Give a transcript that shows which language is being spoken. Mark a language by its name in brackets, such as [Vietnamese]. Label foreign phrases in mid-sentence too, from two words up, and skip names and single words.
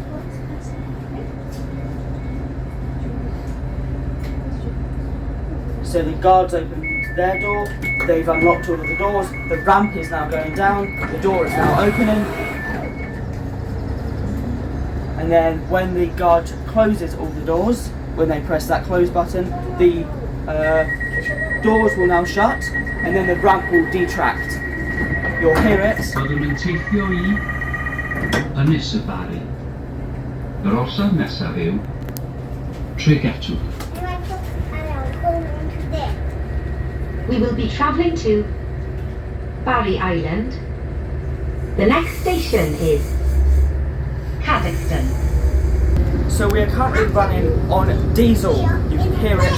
[English] So the guards opened their door, they've unlocked all of the doors, the ramp is now going down, the door is now opening. And then when the guard closes all the doors, when they press that close button, the doors will now shut, and then the ramp will detract. You'll hear it. [Welsh] Byddwn yn teithio I Ynys y Bari. Yr orsaf nesaf yw Tregatw. [English] We will be travelling to Barry Island. The next station is Cadoxton. So we are currently running on diesel. You can hear it.